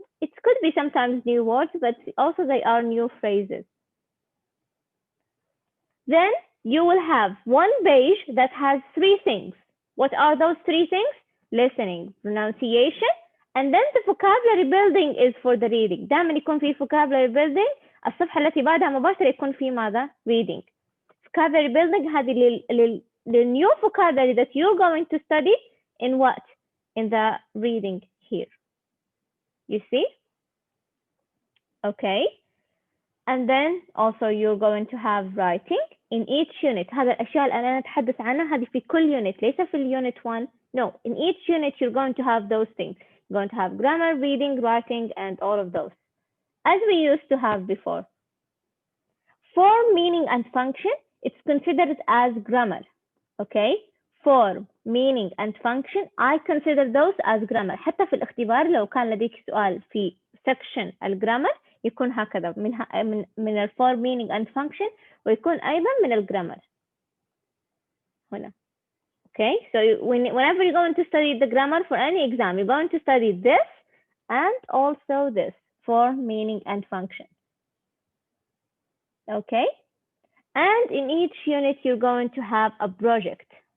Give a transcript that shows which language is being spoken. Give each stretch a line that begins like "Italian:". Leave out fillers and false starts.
English: It could be sometimes new words, but also they are new phrases. Then you will have one page that has 3 things. What are those 3 things? Listening, pronunciation, and then the vocabulary building is for the reading.
Arabic: دائما يكون في vocabulary building. الصفحة التي بعدها مباشرة يكون في ماذا؟ Reading.
English: Vocabulary building هذه new vocabulary that you're going to study in what? In the reading here. You see? Okay. And then also you're going to have writing in each unit.
Arabic: هذا الأشياء اللي أنا أتحدث عنها هذه في كل unit. ليس في unit 1.
English: No, in each unit you're going to have those things. You're going to have grammar, reading, writing, and all of those, as we used to have before. Form, meaning, and function, it's considered as grammar. Okay? Form, meaning, and function, I consider those as grammar.
Arabic: حتى في الاختبار لو كان لديك سؤال في section الجرامر يكون هكذا من الفورم
English: meaning and function
Arabic: ويكون أيضا من الجرامر هنا.
English: Okay, so whenever you're going to study the grammar for any exam, you're going to study this and also this, form, meaning, and function. Okay, and in each unit, you're going to have a project.